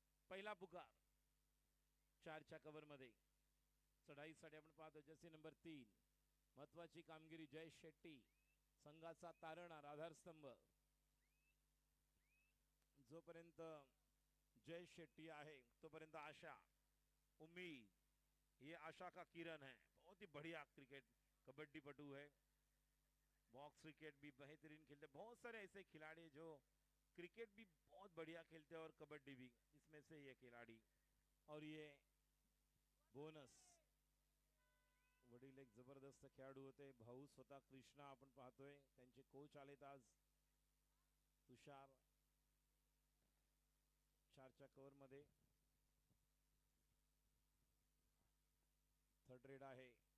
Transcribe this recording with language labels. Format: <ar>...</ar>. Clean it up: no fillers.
<mr>पहिला पुकार 4च्या कव्हर मध्ये चढाईसाठी आपण पाहतो जर्सी नंबर 3 महत्वाची कामगिरी जय शेट्टी, संघाचा तारणहार, आधारस्तंभ. जोपर्यंत जय शेट्टी आहे तोपर्यंत आशा, उम्मीद,</mr> <hi>ये आशा का किरण है. बहुत ही बढ़िया क्रिकेट कबड्डी पटू है. बॉक्स क्रिकेट भी बेहतरीन खेलते. बहुत सारे ऐसे खिलाड़ी जो क्रिकेट भी बहुत बढ़िया खेलते हैं और कबड्डी भी, इसमें से ये खिलाड़ी.</hi> <mr>और ये बोनस वडील एक जबरदस्त खेळाडू होते. भाऊ स्वतः कृष्णा आपण पाहतोय. त्यांचे कोच आलेत आज. तुषार 4च्या कव्हर मध्ये थर्ड रेड आहे.</mr>